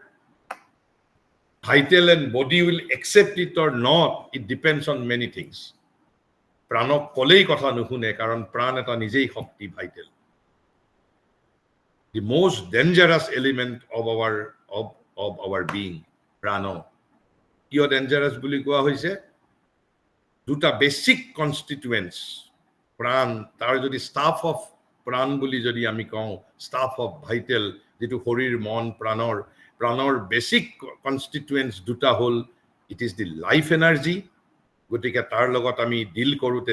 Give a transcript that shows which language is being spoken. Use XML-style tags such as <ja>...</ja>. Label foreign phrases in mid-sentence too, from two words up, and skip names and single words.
<en>vital and body will accept it or not it depends on many things</en> <as>প্ৰাণক কলেই কথা নুশুনে কাৰণ প্ৰাণ এটা নিজেই শক্তি</as> <en>vital the most dangerous element of our being প্ৰাণ</en> <as>কিয় dangerous বুলি কোৱা হৈছে দুটা</as> <en>basic constituents</en> <as>প্ৰাণ তাৰ যদি</as> <en>stuff of</en> <as>প্ৰাণ বুলি যদি আমি কওঁ</as> <en>stuff of vital</en> <as>যেটো শৰীৰ মন প্ৰাণৰ</as> <en>basic constituents</en> <as>দুটা হল</as> <en>it is the life energy</en> <as>গতিকে তাৰ লগত আমি ডিল কৰোতে</as>